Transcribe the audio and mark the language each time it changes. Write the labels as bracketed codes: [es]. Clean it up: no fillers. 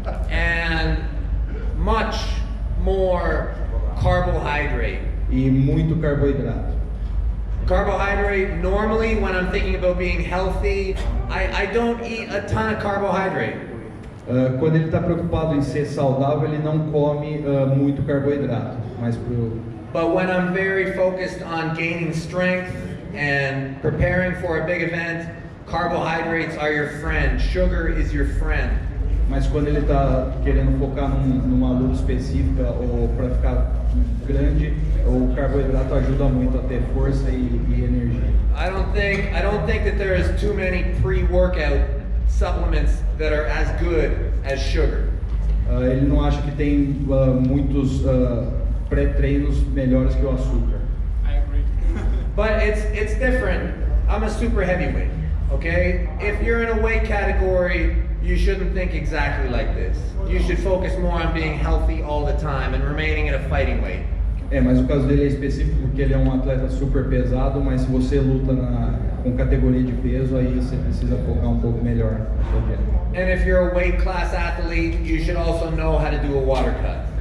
[en] And much more carbohydrate. [pt] E muito carboidrato. [en] Carbohydrate, normally when I'm thinking about being healthy, I don't eat a ton of carbohydrate. [pt] Quando ele está preocupado em ser saudável, ele não come muito carboidrato. [en] But when I'm very focused on gaining strength and preparing for a big event, carbohydrates are your friend. Sugar is your friend. [pt] Mas quando ele está querendo focar numa luta específica ou para ficar grande, o carboidrato ajuda muito a ter força e energia. [en] I don't think that there is too many pre-workout supplements that are as good as sugar. [pt] Ele não acha que tem muitos pré-treinos melhores que o açúcar. [en] I agree. But it's different. I'm a super heavyweight, okay? If you're in a weight category, you shouldn't think exactly like this. You should focus more on being healthy all the time and remaining at a fighting weight. [pt] Mas o caso dele é específico porque ele é um atleta super pesado, mas se você luta com categoria de peso, aí você precisa focar um pouco melhor na sua dieta. [en] And if you're a weight class athlete, you should also know how to do a water cut.